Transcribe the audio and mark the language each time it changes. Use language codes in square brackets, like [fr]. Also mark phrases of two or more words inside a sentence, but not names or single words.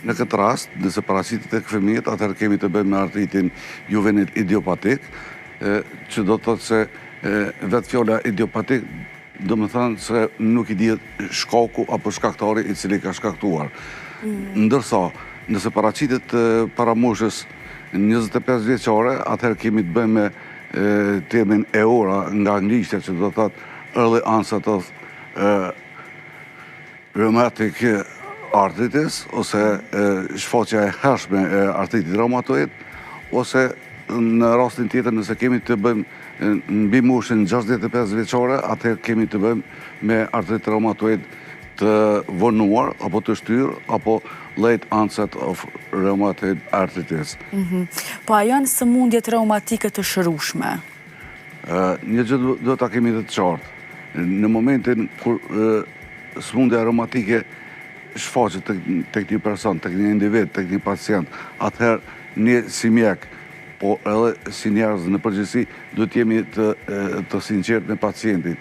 [sq] Në këtë rast, nëse paraqitet tek fëmijët, atëherë kemi të bëjmë me artritin juvenil idiopatik, e, që do të thotë se, e, vetë fjala idiopatik, do më thënë se nuk i dihet shkaku apo shkaktari i cili ka shkaktuar. Mm. Ndërsa, nëse paraqitet, e, para moshës njëzet e pesë vjeçare, atëherë kemi të bëjmë me, e, temin e ora nga anglishtja, që do të thotë [en] early onset of, e, rheumatic arthritis, [sq] ose, e, shfaqja e hershme e artritit reumatoid, ose në rastin tjetër, nëse kemi të bëjmë, e, mbi moshën gjashtëdhjetë e pesë vjeçare, atëherë kemi të bëjmë me artrit reumatoid të vonuar, apo të shtyr, apo [en] late onset of rheumatoid arthritis. Mhm. [sq] Po a janë sëmundjet reumatike të shërushme? E, një gjë du-, duhet ta kemi të qartë. Në momentin kur, e, sëmundja reumatike shfaqet tek, tek një person, tek një individ, tek një pacient, atëherë ne si mjek, po edhe si njerëz në përgjithësi, duhet jemi të, e, të sinqertë me pacientin.